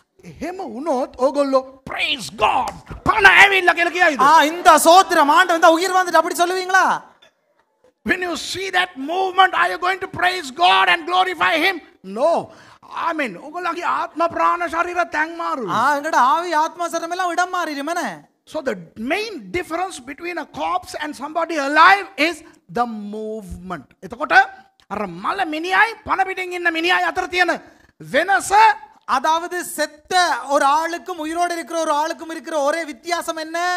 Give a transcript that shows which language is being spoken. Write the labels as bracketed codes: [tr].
[si] එහෙම වුණොත් ඕගොල්ලෝ [en] praise God. [si] පණ ඇවිල්ලා කියලා කියයිද? [ta] இந்த சோத்திரம் ஆண்டவன் தான் உயிர் வந்துட்டு அப்படி சொல்லுவீங்களா? [en] When you see that movement, are you going to praise God and glorify Him? No. [si] I mean, ඔගොල්ලන්ගේ ආත්ම ප්‍රාණ ශරීර තැන් මාරු. [ta] எங்கட ஆவி ஆத்மா சரீரம் எல்லாம் இடம் மாறிடும் என்ன? [en] So the main difference between a corpse and somebody alive is the movement. [si] එතකොට අර මල මිනිහයි පණ පිටින් ඉන්න මිනිහයි අතර තියෙන වෙනස, [ta] அதாவது செத்த ஒரு ஆளுக்கும் உயிரோடு இருக்கிற ஒரு ஆளுக்கும் இருக்கிற ஒரே வித்தியாசம் என்ன?